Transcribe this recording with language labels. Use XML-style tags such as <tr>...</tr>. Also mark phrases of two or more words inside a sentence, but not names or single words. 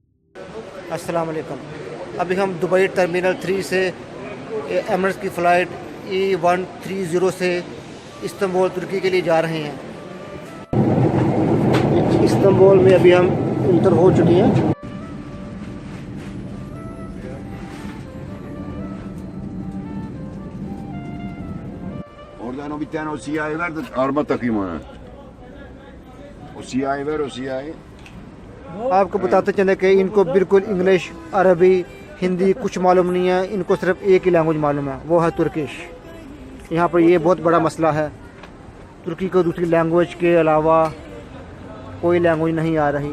<ar>السلام عليكم.</ar> <hi>अभी हम दुबई टर्मिनल 3 से एमिरेट्स की फ़्लाइट E130 से इस्तांबुल तुर्की के लिए जा रहे हैं। इस्तांबुल में अभी हम इंटर हो चुके हैं।</hi> <tr>Oradan bir tane o siyahı ver de arma takayım ona. O siyahı ver, o siyahı.</tr> <hi>आपको बताते चले कि इनको बिल्कुल इंग्लिश, अरबी, हिंदी कुछ मालूम नहीं है। इनको सिर्फ एक ही लैंग्वेज मालूम है, वो है तुर्किश। यहाँ पर ये बहुत बड़ा मसला है। तुर्की को दूसरी लैंग्वेज के अलावा कोई लैंग्वेज नहीं आ रही।</hi>